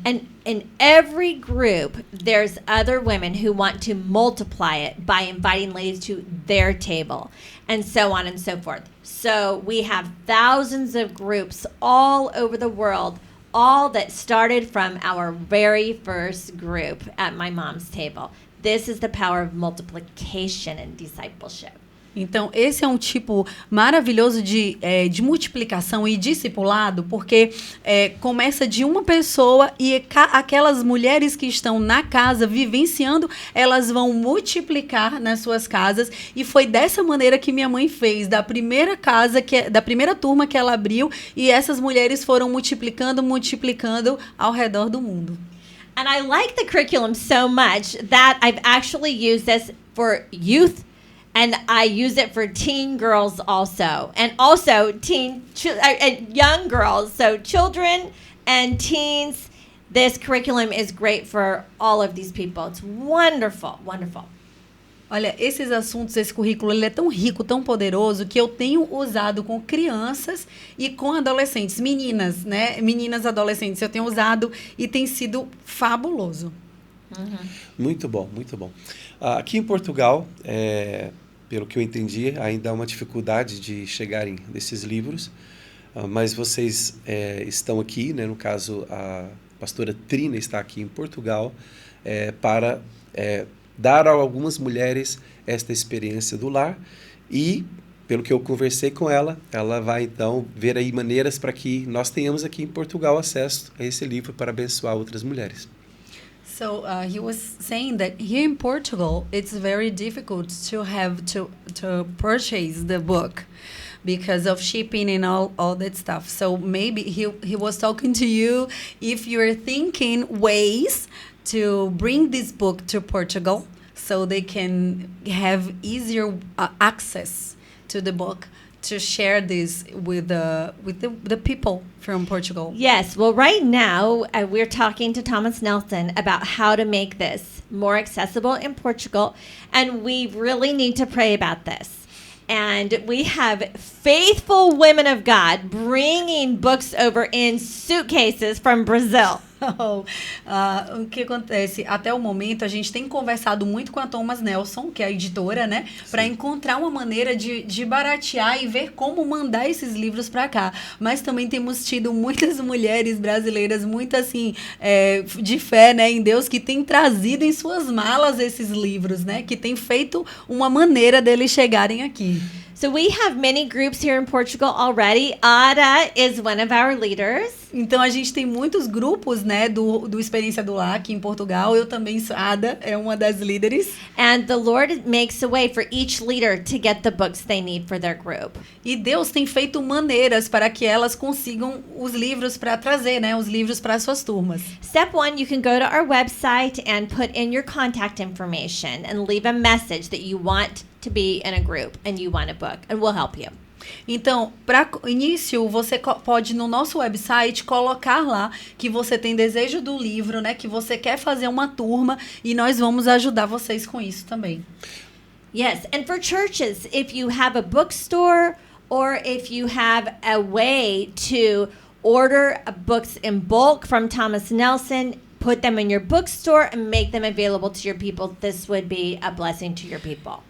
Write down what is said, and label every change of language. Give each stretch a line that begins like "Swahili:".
English: And in every group, there's other women who want to multiply it by inviting ladies to their table, and so on and so forth. So we have thousands of groups all over the world, all that started from our very first group at my mom's table. This is the power of multiplication and discipleship.
Portuguese: Então, esse é um tipo maravilhoso de multiplicação e discipulado, porque começa de uma pessoa e aquelas mulheres que estão na casa vivenciando, elas vão multiplicar nas suas casas. E foi dessa maneira que minha mãe fez, da primeira turma que ela abriu, e essas mulheres foram multiplicando ao redor do mundo.
English: And I like the curriculum so much that I've actually used this for youth. And I use it for teen girls also. And also young girls. So children and teens. This curriculum is great for all of these people. It's wonderful, wonderful.
Portuguese: Olha, esses assuntos, esse currículo, ele é tão rico, tão poderoso, que eu tenho usado com crianças e com adolescentes. Meninas, né? Meninas adolescentes. Eu tenho usado e tem sido fabuloso. Muito bom, muito bom. Aqui em Portugal, pelo que eu entendi, ainda há uma dificuldade de chegarem nesses livros, mas vocês estão aqui, né? No caso, a pastora Trina está aqui em Portugal para dar a algumas mulheres esta experiência do lar e pelo que eu conversei com ela, ela vai então ver aí maneiras para que nós tenhamos aqui em Portugal acesso a esse livro para abençoar outras mulheres.
English: So he was saying that here in Portugal, it's very difficult to have to purchase the book because of shipping and all that stuff. So maybe he was talking to you if you're thinking ways to bring this book to Portugal so they can have easier access to the book to share this with the people from Portugal. Yes. Well, right now, we're talking to Thomas Nelson about how to make this more accessible in Portugal, and we really need to pray about this. And we have faithful women of God bringing books over in suitcases from Brazil.
Portuguese: O que acontece? Até o momento, a gente tem conversado muito com a Thomas Nelson, que é a editora, né? Para encontrar uma maneira de baratear e ver como mandar esses livros para cá. Mas também temos tido muitas mulheres brasileiras, muito assim, de fé, né, em Deus, que têm trazido em suas malas esses livros, né? Que tem feito uma maneira deles chegarem aqui.
English: So we have many groups here in Portugal already. Ada is one of our leaders.
Portuguese: Então, a gente tem muitos grupos, né, do Experiência do Lar aqui em Portugal. Eu também, Ada, é uma das líderes.
English: And the Lord makes a way for each leader to get the books they need for their group.
Portuguese: E Deus tem feito maneiras para que elas consigam os livros para trazer, né, os livros para as suas turmas.
English: Step 1, you can go to our website and put in your contact information and leave a message that you want to be in a group and you want a book, and we'll help you.
Portuguese: Então, para início, você pode no nosso website colocar lá que você tem desejo do livro, né? Que você quer fazer uma turma e nós vamos ajudar vocês com isso também.
English: Yes, and for churches, if you have a bookstore or if you have a way to order books in bulk from Thomas Nelson, put them in your bookstore and make them available to your people. This would be a blessing to your people.